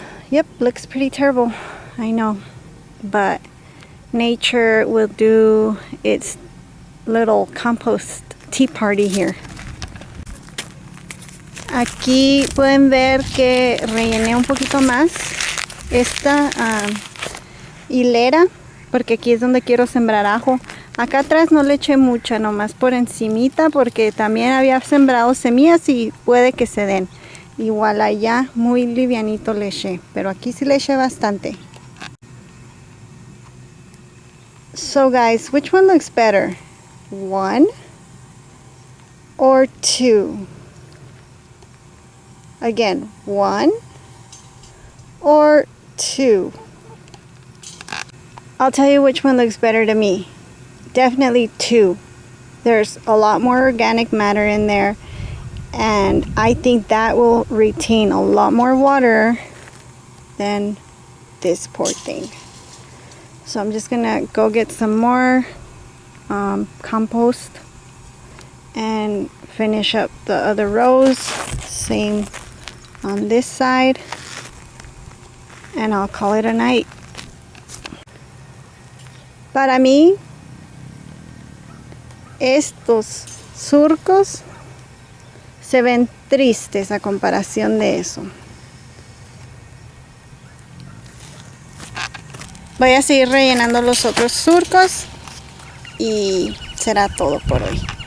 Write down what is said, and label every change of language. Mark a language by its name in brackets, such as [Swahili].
[English] Yep, looks pretty terrible. I know. But nature will do its little compost tea party here. [Spanish] Aquí pueden ver que rellené un poquito más esta hilera, porque aquí es donde quiero sembrar ajo. Acá atrás no le eché mucha, nomás por encimita, porque también había sembrado semillas y puede que se den. Igual allá muy livianito le eché, pero aquí sí le eché bastante. [English] So guys, which one looks better? 1 or 2? Again, 1 or 2? I'll tell you which one looks better to me. Definitely 2. There's a lot more organic matter in there, and I think that will retain a lot more water than this poor thing. So I'm just gonna go get some more compost and finish up the other rows. Same on this side, and I'll call it a night. [Spanish] Para mí, estos surcos se ven tristes a comparación de eso. Voy a seguir rellenando los otros surcos y será todo por hoy.